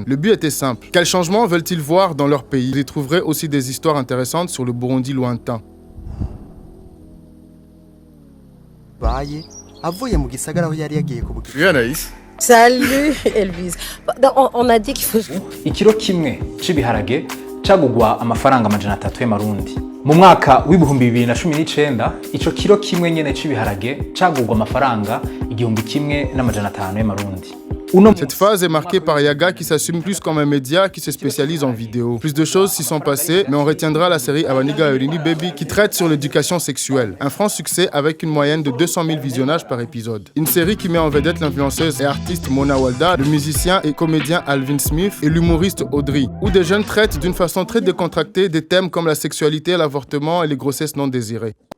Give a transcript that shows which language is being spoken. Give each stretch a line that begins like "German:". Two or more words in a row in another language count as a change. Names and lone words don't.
French: Le but était simple. Quels changements veulent-ils voir dans leur pays? Ils y trouveraient aussi des histoires intéressantes sur le Burundi lointain. Salut Elvis. On a dit qu'il faut...
Rundi: Ikiro kimwe c'ibiharage cagugwa amafaranga amajana 3 y'amarundi. Mu mwaka w'ibihumbi 2019 ico kiro kimwe nyene c'ibiharage cagugwa amafaranga 1,5 y'amarundi.
French: Cette phase est marquée par Yaga qui s'assume plus comme un média qui se spécialise en vidéo. Plus de choses s'y sont passées, mais on retiendra la série Abaniga Erini Baby qui traite sur l'éducation sexuelle. Un franc succès avec une moyenne de 200 000 visionnages par épisode. Une série qui met en vedette l'influenceuse et artiste Mona Walda, le musicien et comédien Alvin Smith et l'humoriste Audrey, où des jeunes traitent d'une façon très décontractée des thèmes comme la sexualité, l'avortement et les grossesses non désirées.